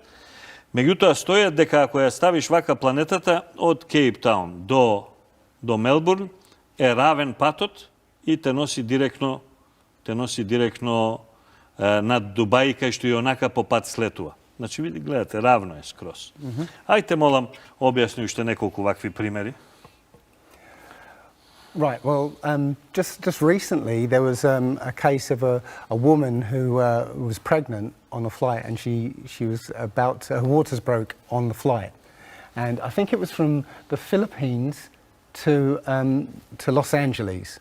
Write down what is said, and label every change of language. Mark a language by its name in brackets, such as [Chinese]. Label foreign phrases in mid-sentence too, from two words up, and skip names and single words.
[Macedonian] Меѓутоа стојат дека ако ја ставиш вака планетата од Кейптаун до Мелбурн е равен патот и те носи директно над Дубај, кај што и онака по пат слетува. Значи, види, гледате, равно е скроз. Ајте, молам, објасни уште неколку вакви примери. [English] Right, well, just recently there was a case of a woman who was pregnant on a flight, and she was her waters broke on the flight. And I think it was from the Philippines to Los Angeles.